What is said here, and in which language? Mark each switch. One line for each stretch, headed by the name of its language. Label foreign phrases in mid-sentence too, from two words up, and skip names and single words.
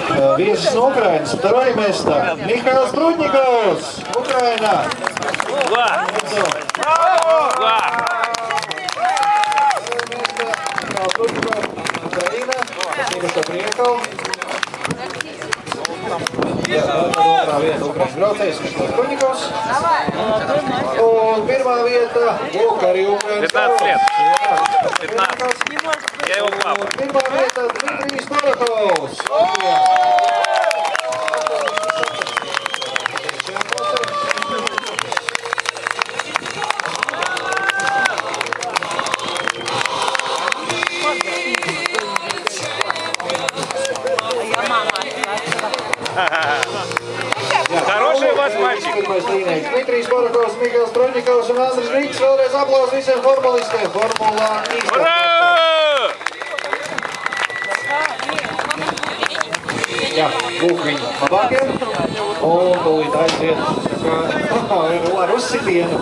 Latvian: Viesis no Ukrainas,
Russian: второе место. Михаил Прудниковs, Украина. Украина. Спасибо, что приехал.
Latvian: Otrā vieta Ukrainas braucējs, Mihāls Prudnikovs. Un pirmā vieta, lūk, arī Ukrainas
Russian: 15 лет. 15. Я его папа.
Latvian: Pirmā vieta, Dmitrijs Barakovs.
Russian: Хороший у вас мальчик.
Latvian: Dmitrijs Barakovs, Mihāls Prudnikovs un Andris Rīgs. Vēlreiz aplausi visiem formulistiem. Formulā
Russian: Ура!
Latvian: Jā, lūk viņi labākiem. Un tūlīt aiziet ar uzsitienu.